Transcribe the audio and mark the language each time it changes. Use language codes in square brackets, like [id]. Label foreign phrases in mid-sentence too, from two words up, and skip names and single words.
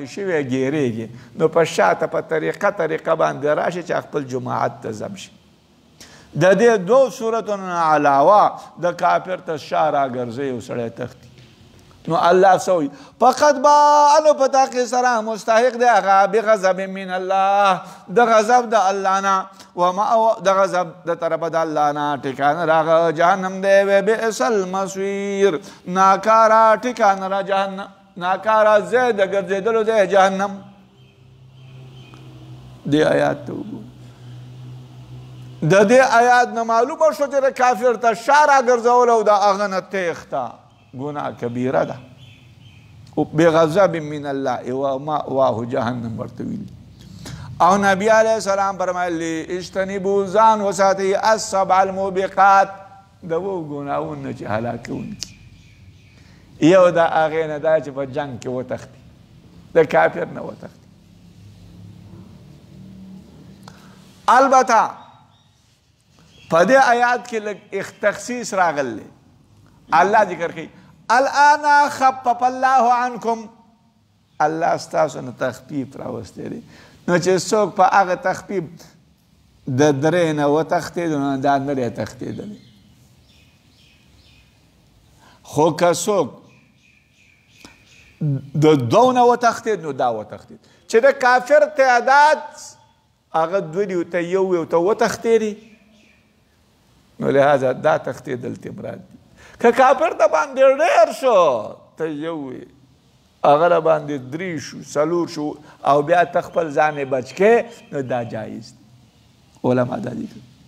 [ps] شوی ګیرېږي نو په شاته په طریقه باندې راشي چې خپل جماعت ته ضم شي د دې دو صورتونو علاوه د کافر ته شا راګرځي یو سړی تښتي نو الله څه وایي فقط باء په تحقیق سره مستحق دی هغه [ar] بغضب من الله [ps] د غضب د الله نه د غضب د طرفه د الله نه ټکانه راغه جهنم دی [ar] و بئس المصیر [ps] ناکاره ټکانه را جهنم ناکاره ځای د ګرځېدلو دی جهنم دې آیات ته وګورئ د دې آیات نه معلومه شو چې د کافر ته شا راګرځول او د هغه نه تېښته ګناه کبیره ده [ar] بغضب من الله ومأواه جهنم [ps] ورته ویلي او نبی علیه السلام فرمایلی اجتنبوا ځان وساتئ [ar] السبع الموبقات [ps] د اوو ګناهونو نه چې هلاکوونکي یو د هغې نه دا چې په جنګ کې وتښتي د کافر نه وتښتي البته په دې آیات کې لږ تخصیص راغلی الله ذکر کوي [ar] الان خفف الله عنکم [ps] الله ستاسو نه تخفیف راوستی دی نو چې څوک په هغه تخفیف د درې نه وتښتېدو نو دا نه دی تښتېدلی خو که څوک د دوو نه وتښتېد نو دا وتښتېد چې د کافر تعداد هغه دوه دي ته یو یو ته وتښتېدي نو لهذا دا تښتېدل ته مراد دي که کافر د باندې ډېر شو ته یو وې هغه د باندې درې شو څلور شو او بیا ته خپل ځان یې بچ کې نو دا جایز دی علما دا ذکر